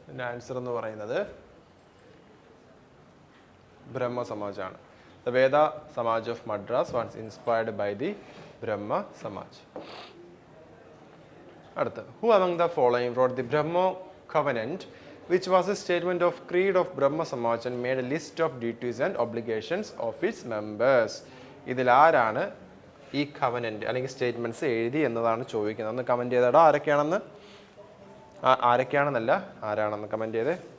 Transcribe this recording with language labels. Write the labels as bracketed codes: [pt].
[ml] Answer എന്ന് പറയുന്നത് ബ്രഹ്മ സമാജാണ്. [en] The Veda Samaj of Madras was inspired by the Brahmo Samaj. [ml] അടുത്ത്, [en] Who among the following wrote the Brahmo Covenant, which was a statement of creed of Brahma Samaj and made a list of duties and obligations of its members. [ml] ഇതിൽ ആരാണ് ഈ covenant അല്ലെങ്കിൽ statements എഴുതി എന്നതാണ് ചോദിക്കുന്നത്. ഒന്ന് comment ചെയ്തടാ ആരൊക്കെയാണെന്ന്. ആരൊക്കെയാണെന്നല്ല, ആരാണെന്ന് comment ചെയ്തേ.